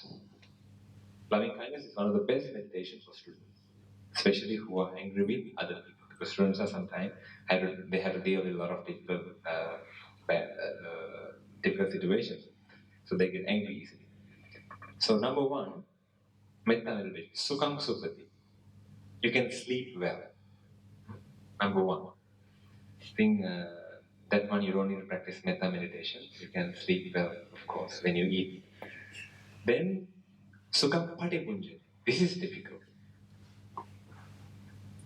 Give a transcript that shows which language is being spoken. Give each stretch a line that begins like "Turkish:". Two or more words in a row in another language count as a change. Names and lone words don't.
English: Loving kindness is one of the best meditations for students, especially who are angry with other people. Because students are sometimes they have to deal with a lot of difficult situations, so they get angry easily. So number one, metta meditation,
Pali: sukham sukhati.
English: You can sleep well. Number one. I think that one you don't need to practice metta meditation. You can sleep well, of course, when you eat. Then
Pali: sukham patipunjati.
English: This is difficult.